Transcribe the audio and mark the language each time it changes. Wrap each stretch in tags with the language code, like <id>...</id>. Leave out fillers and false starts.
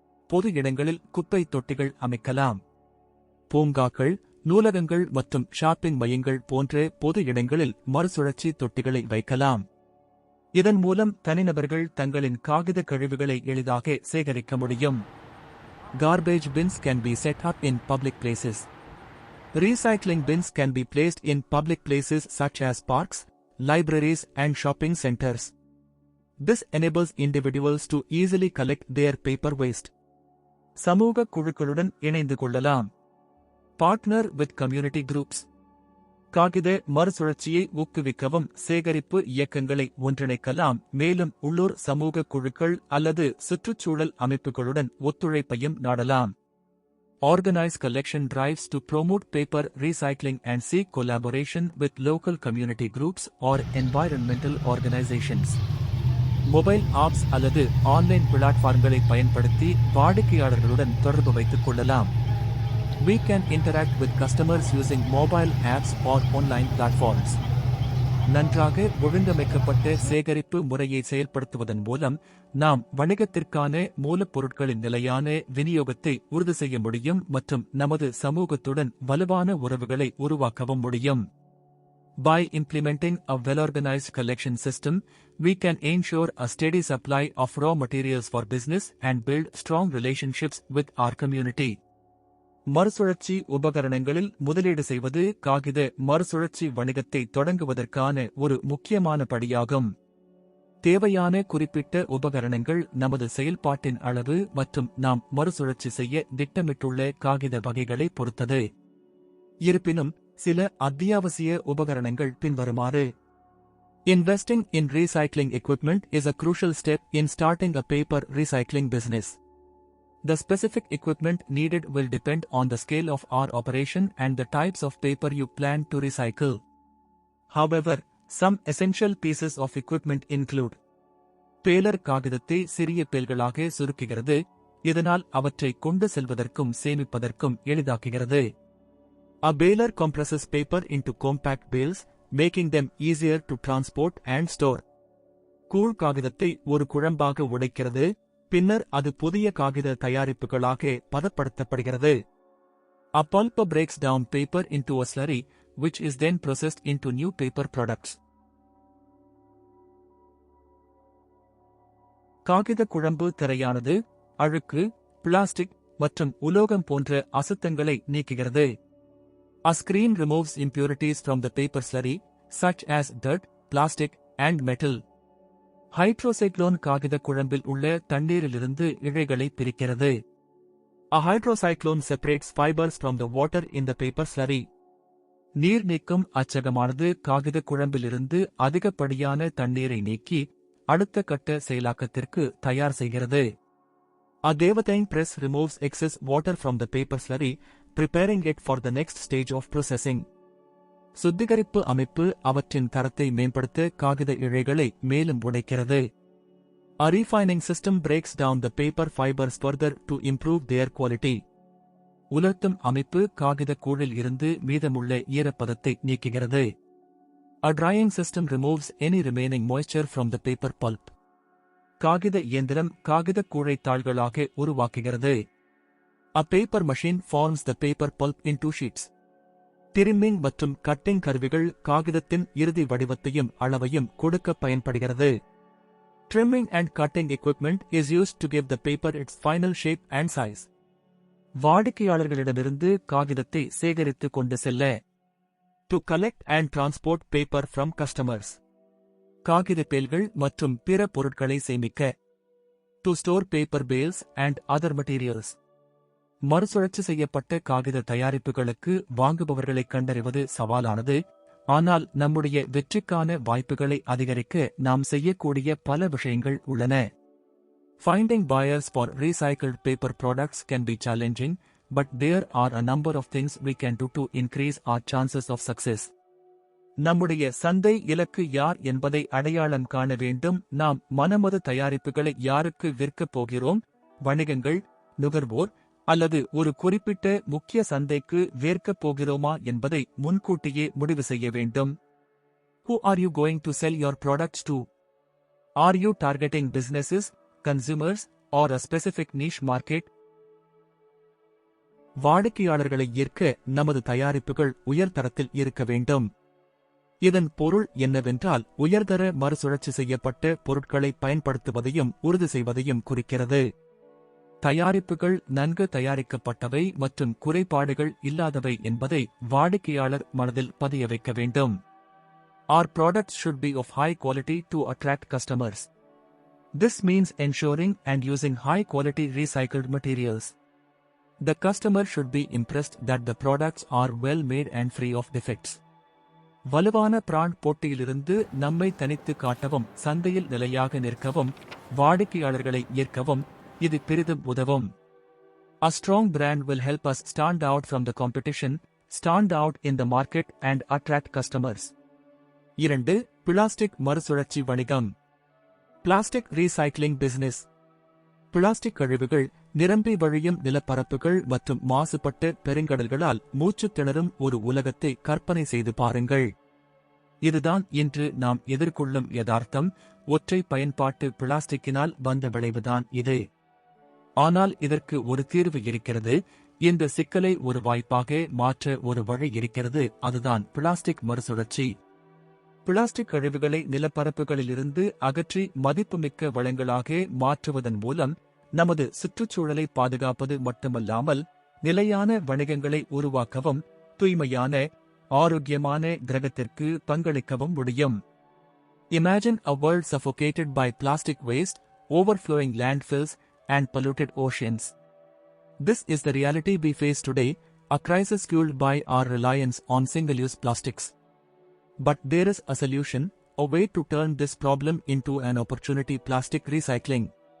<ta>பொது இடங்களில் குப்பை தொட்டிகள் அமைக்கலாம். பூங்காக்கள், நூலகங்கள் மற்றும் ஷாப்பிங் மையங்கள் போன்ற பொது இடங்களில் மறுசுழற்சி தொட்டிகளை வைக்கலாம். இதன் மூலம் தனிநபர்கள் தங்களின் காகித கழிவுகளை எளிதாக சேகரிக்க முடியும்.</ta> <en>Garbage bins can be set up in public places. Recycling bins can be placed in public places such as parks, libraries, and shopping centers. This enables individuals to easily collect their paper waste.</en> <ta>சமூக குழுக்களுடன் இணைந்து கொள்ளலாம்.</ta> <en>Partner with community groups.</en> <ta>காகித மறுசுழற்சியை ஊக்குவிக்கவும் சேகரிப்பு இயக்கங்களை ஒன்றிணைக்கலாம், மேலும் உள்ளூர் சமூக குழுக்கள் அல்லது சுற்றுச்சூழல் அமைப்புகளுடன் ஒத்துழைப்பையும் நாடலாம்.</ta> <en>Organize collection drives to promote paper recycling and seek collaboration with local community groups or environmental organizations.</en> <ta>Mobile apps அல்லது ஆன்லைன் பிளாட்ஃபார்ம்களை பயன்படுத்தி வாடிக்கையாளர்களுடன் தொடர்பு வைத்துக் கொள்ளலாம்.</ta> <en>We can interact with customers using mobile apps or online platforms.</en> <ta>நன்றாக ஒழுங்கமைக்கப்பட்ட சேகரிப்பு முறையை செயல்படுத்துவதன் மூலம் நாம் வணிகத்திற்கான மூலப்பொருட்களின் நிலையான விநியோகத்தை உறுதி செய்ய முடியும் மற்றும் நமது சமூகத்துடன் வலுவான உறவுகளை உருவாக்கவும் முடியும்.</ta> <en>By implementing a well-organized collection system, we can ensure a steady supply of raw materials for business and build strong relationships with our community.</en> <ta>மறுசுழற்சி உபகரணங்களில் முதலீடு செய்வது காகித மறுசுழற்சி வணிகத்தை தொடங்குவதற்கான ஒரு முக்கியமான படியாகும். தேவையான குறிப்பிட்ட உபகரணங்கள் நமது செயல்பாட்டின் அளவு மற்றும் நாம் மறுசுழற்சி செய்ய திட்டமிட்டுள்ள காகித வகைகளை பொறுத்தது. இருப்பினும் சில அத்தியாவசிய உபகரணங்கள் பின்வருமாறு.</ta> <en>Investing in recycling equipment is a crucial step in starting a paper recycling business. The specific equipment needed will depend on the scale of our operation and the types of paper you plan to recycle. However, some essential pieces of equipment include:</en> <ta>baler காகிதத்தை சிறிய பேல்களாக சுருக்குகிறது, இதனால் அவற்றை கொண்டு செல்வதற்கும் சேமிப்பதற்கும் எளிதாக்குகிறது.</ta> <en>A baler compresses paper into compact bales, making them easier to transport and store.</en> <ta>கூழ் காகிதத்தை ஒரு குழம்பாக உடைக்கிறது, பின்னர் அது புதிய காகித தயாரிப்புகளாக பதப்படுத்தப்படுகிறது.</ta> <en>A pulper breaks down paper into a slurry, which is then processed into new paper products.</en> <ta>காகித குழம்பு திரையானது அழுக்கு, பிளாஸ்டிக் மற்றும் உலோகம் போன்ற அசுத்தங்களை நீக்குகிறது.</ta> <en>A screen removes impurities from the paper slurry, such as dirt, plastic, and metal.</en> <ta>ஹைட்ரோசைக்ளோன் காகித குழம்பில் உள்ள தண்ணீரிலிருந்து இழைகளை பிரிக்கிறது.</ta> <en>A hydrocyclone separates fibers from the water in the paper slurry.</en> <ta>நீர் நீக்கும் அச்சகமானது காகித குழம்பிலிருந்து அதிகப்படியான தண்ணீரை நீக்கி அடுத்த கட்ட செயலாக்கத்திற்கு தயார் செய்கிறது.</ta> <en>A Devatine press removes excess water from the paper slurry, preparing it for the next stage of processing.</en> <ta>சுத்திகரிப்பு அமைப்பு அவற்றின் தரத்தை மேம்படுத்த காகித இழைகளை மேலும் உடைக்கிறது.</ta> <en>A refining system breaks down the paper fibers further to improve their quality.</en> <ta>உலர்த்தும் அமைப்பு காகித கூழில் இருந்து மீதமுள்ள ஈரப்பதத்தை நீக்குகிறது.</ta> <en>A drying system removes any remaining moisture from the paper pulp.</en> <ta>காகித இயந்திரம் காகித கூழை தாள்களாக உருவாக்குகிறது.</ta> <en>A paper machine forms the paper pulp into sheets.</en> <ta>Trimming மற்றும் கட்டிங் கருவிகள் காகிதத்தின் இறுதி வடிவத்தையும் அளவையும் கொடுக்க பயன்படுகிறது.</ta> <en>Trimming and cutting equipment is used to give the paper its final shape and size.</en> <ta>வாடிக்கையாளர்களிடமிருந்து காகிதத்தை சேகரித்து கொண்டு செல்ல.</ta> <en>To collect and transport paper from customers.</en> <ta>காகித பேல்கள் மற்றும் பிற பொருட்களை சேமிக்க.</ta> <en>To store paper bales and other materials.</en> <ta>மறுசுழற்சி செய்யப்பட்ட காகித தயாரிப்புகளுக்கு வாங்குபவர்களை கண்டறிவது சவாலானது, ஆனால் நம்முடைய வெற்றிக்கான வாய்ப்புகளை அதிகரிக்க நாம் செய்யக்கூடிய பல விஷயங்கள் உள்ளன.</ta> <en>Finding buyers for recycled paper products can be challenging, but there are a number of things we can do to increase our chances of success.</en> <ta>நம்முடைய சந்தை இலக்கு யார் என்பதை அடையாளம் காண வேண்டும். நாம் மனமது தயாரிப்புகளை யாருக்கு விற்கப் போகிறோம்? வணிகங்கள், நுகர்வோர் அல்லது ஒரு குறிப்பிட்ட முக்கிய சந்தைக்கு விற்கப் போகிறோமா என்பதை முன்கூட்டியே முடிவு செய்ய வேண்டும்.</ta> <en>Who are you going to sell your products to? Are you targeting businesses, consumers, or a specific niche market?</en> <ta>வாடிக்கையாளர்களை ஈர்க்க நமது தயாரிப்புகள் உயர்தரத்தில் இருக்க வேண்டும். இதன் பொருள் என்னவென்றால் உயர்தர மறுசுழற்சி செய்யப்பட்ட பொருட்களை பயன்படுத்துவதையும் உறுதி செய்வதையும் குறிக்கிறது. தயாரிப்புகள் நன்கு தயாரிக்கப்பட்டவை மற்றும் குறைபாடுகள் இல்லாதவை என்பதை வாடிக்கையாளர் மனதில் பதிய வைக்க வேண்டும்.</ta> <en>Our products should be of high quality to attract customers. This means ensuring and using high-quality recycled materials. The customer should be impressed that the products are well made and free of defects.</en> <ta>வலுவான brand போட்டியிலிருந்து நம்மை தனித்து காட்டவும், சந்தையில் நிலையாக நிற்கவும், வாடிக்கையாளர்களை ஈர்க்கவும் இது பெரிதும் உதவும்.</ta> <en>A strong brand will help us stand out from the competition, stand out in the market and attract customers.</en> <ta>2. Plastic மறுசுழற்சி வணிகம்.</ta> <en>Plastic recycling business.</en> <ta>பிளாஸ்டிக் கழிவுகள், நிரம்பி வழியும் நிலப்பரப்புகள் மற்றும் மாசுபட்ட பெருங்கடல்களால் மூச்சுத் திணறும் ஒரு உலகத்தை கற்பனை செய்து பாருங்கள். இதுதான் இன்று நாம் எதிர்கொள்ளும் யதார்த்தம். ஒற்றை பயன்பாட்டு பிளாஸ்டிக்கினால் வந்த விளைவுதான் இது. ஆனால் இதற்கு ஒரு தீர்வு இருக்கிறது. இந்த சிக்கலை ஒரு வாய்ப்பாக மாற்ற ஒரு வழி இருக்கிறது. அதுதான் பிளாஸ்டிக் மறுசுழற்சி. பிளாஸ்டிக் கழிவுகளை நிலப்பரப்புகளிலிருந்து அகற்றி மதிப்புமிக்க வளங்களாக மாற்றுவதன் மூலம் நமது சுற்றுச்சூழலை பாதுகாப்பது மட்டுமல்லாமல் நிலையான வணிகங்களை உருவாக்கவும், தூய்மையான, ஆரோக்கியமான கிரகத்திற்கு பங்களிக்கவும் முடியும்.</ta> <en>Imagine a world suffocated by plastic waste, overflowing landfills, and polluted oceans. This is the reality we face today, a crisis fueled by our reliance on single-use plastics. But there is a solution, a way to turn this problem into an opportunity: plastic recycling.</en>